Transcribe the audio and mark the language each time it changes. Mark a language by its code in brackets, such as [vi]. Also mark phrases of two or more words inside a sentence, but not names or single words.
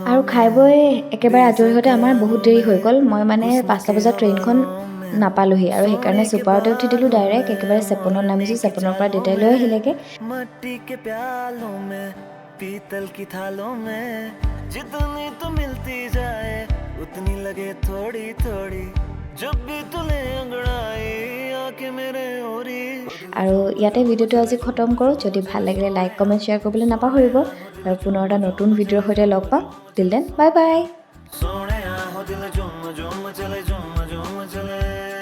[as] আৰু খাই বৈ একেবাৰে আজৰি হওঁতে আমাৰ বহুত দেৰি হৈ গ'ল মই মানে 5টা বজাত ট্ৰেইনখন নাপালোহি আৰু সেইকাৰণে ছুপাৰতে উঠি দিলোঁ ডাইৰেক্ট একেবাৰে 56ত নামিছোঁ 56ৰ পৰা দেউতাই লৈ আহিলেগৈ [hi] मट्टी के प्यालों में पीतल की थालों में जितनी तो मिलती जाए उतनी लगे थोड़ी थोड़ी जब भी तुले अंगड़ाई आके मेरे ओरी [as] আৰু ইয়াতে ভিডিঅ'টো আজি খতম কৰোঁ যদি ভাল লাগিলে [en] like comment share [as] কৰিবলৈ নাপাহৰিব আৰু পুনৰ এটা নতুন ভিডিঅ'ৰ সৈতে লগ পাম [en] till then bye bye [hi] सोने हो दिल झुम झुम चले झुम झुम चले